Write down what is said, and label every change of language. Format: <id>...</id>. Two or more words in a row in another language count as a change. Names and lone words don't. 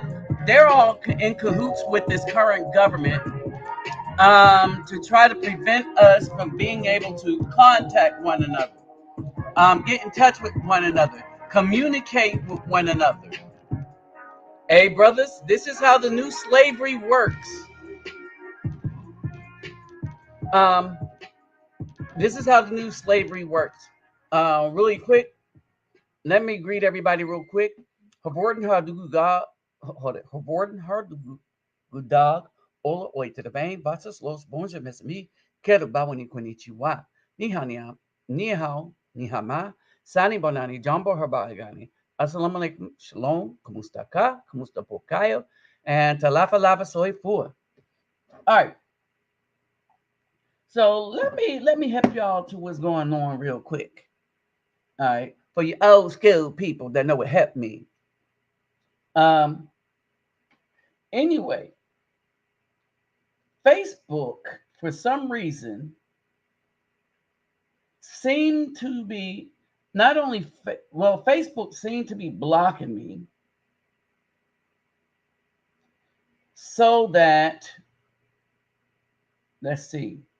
<en>they're all in cahoots with this current government to try to prevent us from being able to contact one another, get in touch with one another, communicate with one another. Hey, brothers, this is how the new slavery works. This is how the new slavery works. Really quick, let me greet everybody real quick. Habordan Harduga, Habordan Hardugudag, Ola Oita the Bain, Batas Los Bonja Mesami, Keru Bawani Konichiwa, Nihania, Nihao, Nihama, Sani Bonani, Jumbo Herbagani, Assalamu alaikum, Shalom, Kumustaka, Kumustapokayo, and</en> <sm>Talafa Lava Soy Fua.</sm> <en>All right. So let me help y'all to what's going on real quick. All right, for you old school people that know what help means. Anyway, Facebook for some reason seemed to be not only Facebook seemed to be blocking me so that let's see.</en>